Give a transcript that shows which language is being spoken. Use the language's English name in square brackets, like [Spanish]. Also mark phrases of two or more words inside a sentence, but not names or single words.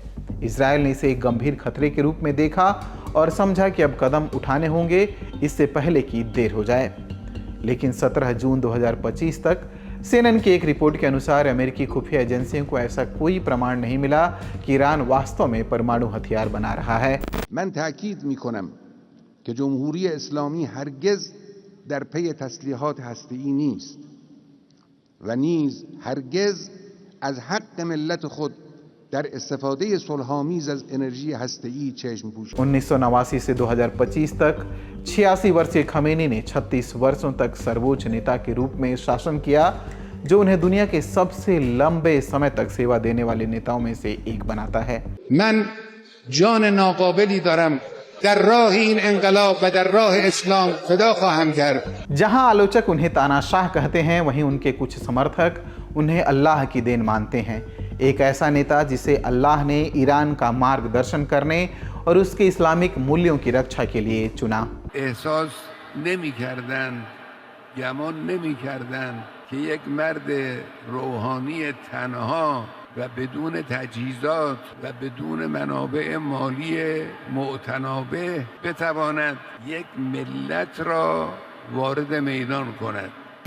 [Hindi] इजरायल ने इसे एक गंभीर खतरे के रूप में देखा और समझा कि अब कदम उठाने होंगे इससे पहले कि देर हो जाए। लेकिन 17 जून 2025 तक CNN की एक रिपोर्ट के अनुसार अमेरिकी खुफिया एजेंसियों को ऐसा कोई प्रमाण नहीं मिला कि ईरान वास्तव में परमाणु हथियार बना रहा है। [Persian] من تأکید می‌کنم که جمهوری اسلامی هرگز در پی تسلیحات هسته‌ای نیست و نیز هرگز از حق ملت خود در استفاده صلح‌آمیز از انرژی هسته‌ای چشم پوشی [Hindi] 1989 से 2025 तक 86 वर्षीय खमेनी ने 36 वर्षों तक सर्वोच्च नेता के रूप में शासन किया, जो उन्हें दुनिया के सबसे लंबे समय तक सेवा देने वाले नेताओं में से एक बनाता है। [Persian] من جان ناقابلی دارم در راه این انقلاب و در راه اسلام فدا خواهم کرد. [Hindi] जहां आलोचक उन्हें तानाशाह कहते हैं, वहीं उनके कुछ समर्थक उन्हें अल्लाह की देन मानते हैं। एक ऐसा नेता जिसे अल्लाह ने ईरान का मार्गदर्शन करने और उसके इस्लामिक मूल्यों की रक्षा के लिए चुना। [Persian] احساس نمی‌کردن، گمان نمی‌کردن که یک مرد روحانی تنها و بدون تجهیزات و بدون منابع مالی متنابع بتواند یک ملت را وارد میدان کند.